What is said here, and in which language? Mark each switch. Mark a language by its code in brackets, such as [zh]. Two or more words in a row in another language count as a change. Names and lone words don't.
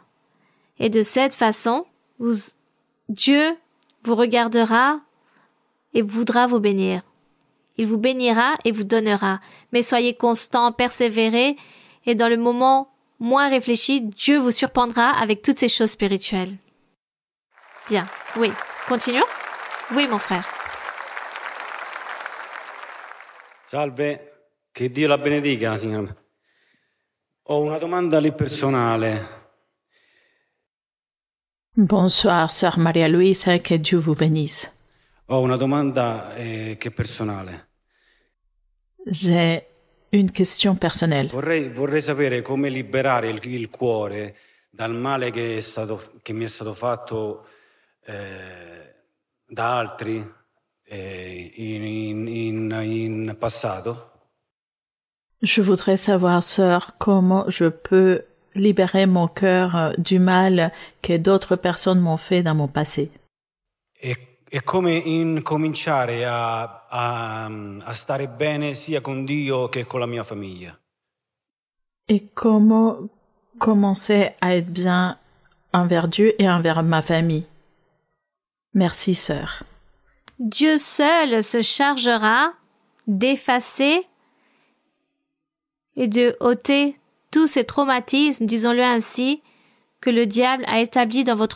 [fr] Et de cette façon, Dieu vous regardera et voudra vous bénir. Il vous bénira et vous donnera, mais soyez constant, persévérez, et dans le moment moins réfléchi, Dieu vous surprendra avec toutes ces choses spirituelles. Bien, oui. Continuons? Oui, mon frère. [it] Salve, che Dio la benedica, signora. Ho una domanda lì personale. [fr] Bonsoir, sœur Maria Luisa, que Dieu vous bénisse. [it] Ho una domanda che è personale. [fr] J'ai une question personnelle. [it] Vorrei sapere come liberare il cuore dal male che mi è stato fatto da altri in passato. [fr] Je voudrais savoir, sœur, comment je peux libérer mon cœur du mal que d'autres personnes m'ont fait dans mon passé. [it] è come incominciare a stare bene sia con Dio che con la mia famiglia. [fr] Et comment commencer à être bien envers Dieu et envers ma famille. Merci, sœur. Dieu seul se chargera d'effacer et de ôter tous ces traumatismes, disons-le ainsi, que le diable a établis dans votre